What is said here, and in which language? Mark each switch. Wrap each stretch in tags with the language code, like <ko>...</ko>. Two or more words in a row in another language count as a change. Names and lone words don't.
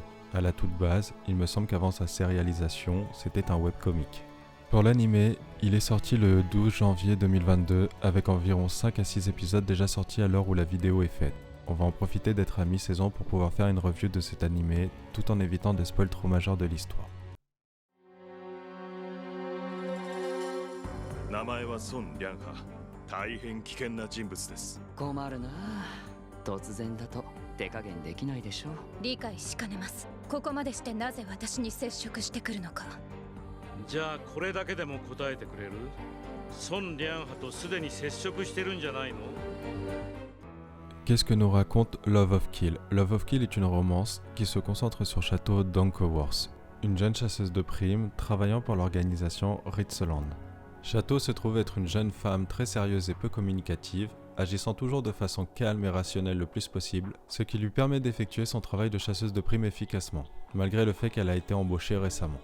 <fr>À la toute base, il me semble qu'avant sa sérialisation, c'était un webcomic. Pour l'anime, il est sorti le 12 janvier 2022 avec environ 5 à 6 épisodes déjà sortis à l'heure où la vidéo est faite. On va en profiter d'être à mi-saison pour pouvoir faire une review de cet animé tout en évitant des spoils trop majeurs de l'histoire.</fr> <ja>名前は孫良波。大変危険な人物です。困るなあ。突然だと手加減できないでしょう。理解しかねます。ここまでしてなぜ私に接触してくるのか。じゃあこれだけでも答えてくれる？孫良波とすでに接触してるんじゃないの？</ja> <fr>Qu'est-ce que nous raconte Love of Kill? Love of Kill est une romance qui se concentre sur Château d'Ankerworth, une jeune chasseuse de primes travaillant pour l'organisation Ritzeland. Château se trouve être une jeune femme très sérieuse et peu communicative, agissant toujours de façon calme et rationnelle le plus possible, ce qui lui permet d'effectuer son travail de chasseuse de primes efficacement, malgré le fait qu'elle a été embauchée récemment.</fr>